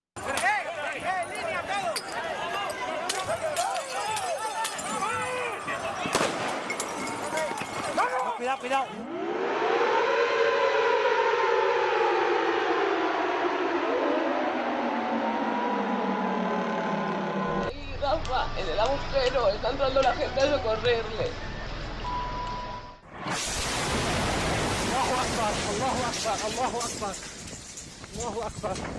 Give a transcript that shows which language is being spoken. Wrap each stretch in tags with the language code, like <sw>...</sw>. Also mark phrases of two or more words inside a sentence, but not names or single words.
<es>Cuidado, cuidado. Rafa, en el agujero, está entrando la gente a socorrerle.</es> <ar>الله أكبر، الله أكبر، الله أكبر، الله أكبر.</ar>